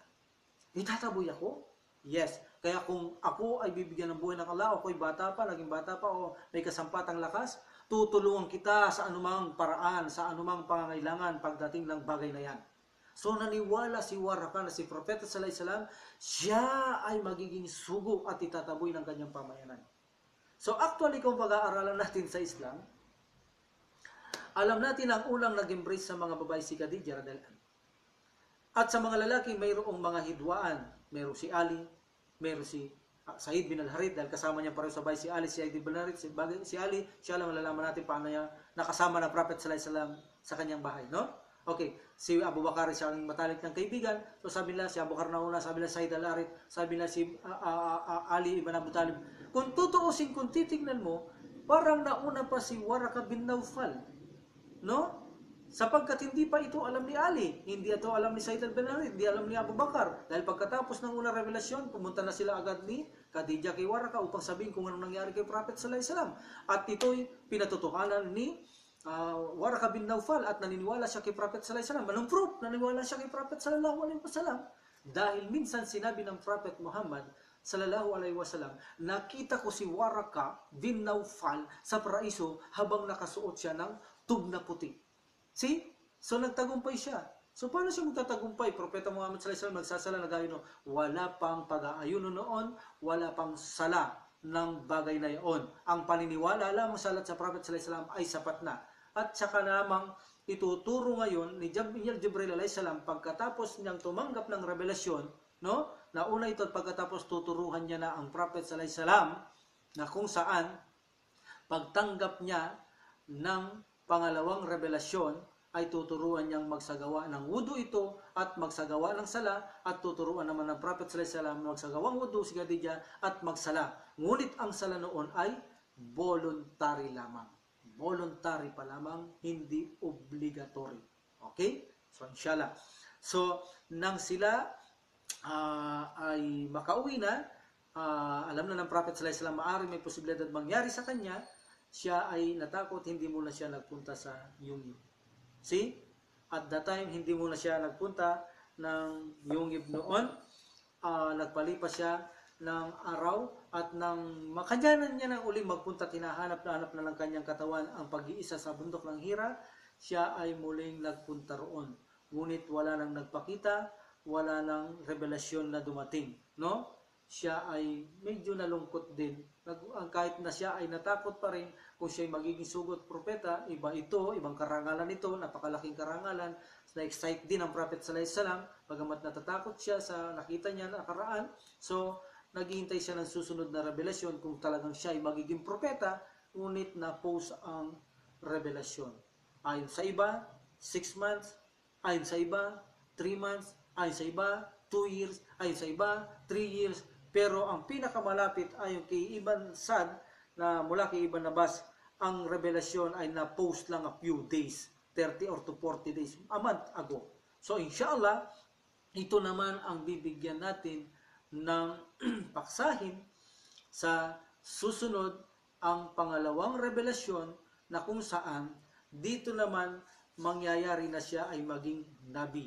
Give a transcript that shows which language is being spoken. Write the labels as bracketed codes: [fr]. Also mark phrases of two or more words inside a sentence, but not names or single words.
[tl] Itataboy ako? Yes. Kaya kung ako ay bibigyan ng buhay ng Allah, ako'y bata pa, naging bata pa, o may kasampatang lakas, tutulungan kita sa anumang paraan, sa anumang pangangailangan pagdating ng bagay na yan. So naniwala si Waraka na si Propeta [ar] sallallahu alaihi wasallam, [tl] siya ay magiging sugo at itataboy ng kanyang pamayanan. So actually, kung pag-aaralan natin sa Islam, alam natin ang unang nag-embrace sa mga babae si Khadija [ar] radhiyallahu anha. [tl] At sa mga lalaki, mayroong mga hidwaan. Mayroong si Ali, mayroong si Said bin al-Harith, dahil kasama niya pareho sa bahay si Ali, si Said bin al-Harith, si Ali, siya lang malalaman natin paano niya nakasama ng Prophet [ar] sallallahu alaihi wasallam [tl] sa kanyang bahay, no? Okay, si Abu Bakar siya ang matalik ng kaibigan. So sabi nila, si Abu Bakar na una, sabi nila Said al-Harith, sabi nila si Ali ibn Abu Talib. Kung tutuusin, kung titignan mo, parang nauna pa si Waraka bin Naufal, no? Sapagkat hindi pa ito alam ni Ali, hindi ito alam ni Said bin Harith, hindi alam ni Abu Bakar. Dahil pagkatapos ng unang revelasyon, pumunta na sila agad ni Khadija kay Waraka upang sabihin kung anong nangyari kay Prophet [ar] sallallahu alaihi wasallam. [tl] At ito'y pinatutuhanan ni Waraka bin Naufal at naniniwala siya kay Prophet [ar] sallallahu alaihi wasallam. [tl] Anong proof? Naniniwala siya kay Prophet [ar] sallallahu alaihi wasallam. [tl] Dahil minsan sinabi ng Prophet Muhammad [ar] sallallahu alaihi wasallam, [tl] nakita ko si Waraka bin Naufal sa paraiso habang nakasuot siya ng tub na puti. See? So nagtagumpay siya. So paano siya magtatagumpay? Propeta Muhammad [ar] sallallahu alaihi wasallam [tl] nagsasala na gayon, wala pang pag-aayuno noon, wala pang sala ng bagay na iyon. Ang paniniwala lamang sa Prophet [ar] sallallahu alaihi wasallam [tl] ay sapat na. At saka lamang ituturo ngayon ni Jibril [ar] alaihi salam [tl] pagkatapos niyang tumanggap ng revelasyon, no? Nauna ito at pagkatapos tuturuhan niya na ang Prophet [ar] sallallahu alaihi wasallam [tl] na kung saan pagtanggap niya ng pangalawang revelasyon ay tuturuan niyang magsagawa ng wudu ito at magsagawa ng sala at tuturuan naman ng Prophet [ar] sallallahu alaihi wasallam [tl] magsagawang wudu si Khadijah at magsala. Ngunit ang sala noon ay voluntary lamang. Voluntary pa lamang, hindi obligatory. Okay? So inshallah. So nang sila ay makauwi na, alam na ng Prophet [ar] sallallahu alaihi wasallam [tl] maaari may posibilidad mangyari sa kanya, siya ay natakot, hindi muna siya nagpunta sa Yungib. [en] See? At that time, [tl] hindi muna siya nagpunta ng Yungib noon. Nagpalipas siya ng araw at nang makadyanan niya ng uling magpunta, tinahanap na ng kanyang katawan ang pag-iisa sa bundok ng Hira, siya ay muling nagpunta roon. Ngunit wala nang nagpakita, wala nang revelasyon na dumating. No? Siya ay medyo nalungkot din. Kahit na siya ay natakot pa rin kung siya ay magiging sugot propeta, iba ito, ibang karangalan ito, napakalaking karangalan. Na-excite din ang Prophet [ar] sallallahu alaihi wasallam, [tl] bagamat natatakot siya sa nakita niya nakaraan. So, naghihintay siya ng susunod na revelasyon kung talagang siya ay magiging propeta, ngunit na-pose ang revelasyon. Ayon sa iba, 6 months, ayon sa iba, 3 months, ayon sa iba, 2 years, ayon sa iba, 3 years, pero ang pinakamalapit ayon kay Ibn Sad na mula kay Ibn Abbas, ang revelasyon ay na-post lang [en] a few days, 30 or to 40 days, a month ago. [tl] So inshallah, ito naman ang bibigyan natin ng paksahin sa susunod, ang pangalawang revelasyon na kung saan dito naman mangyayari na siya ay maging nabi.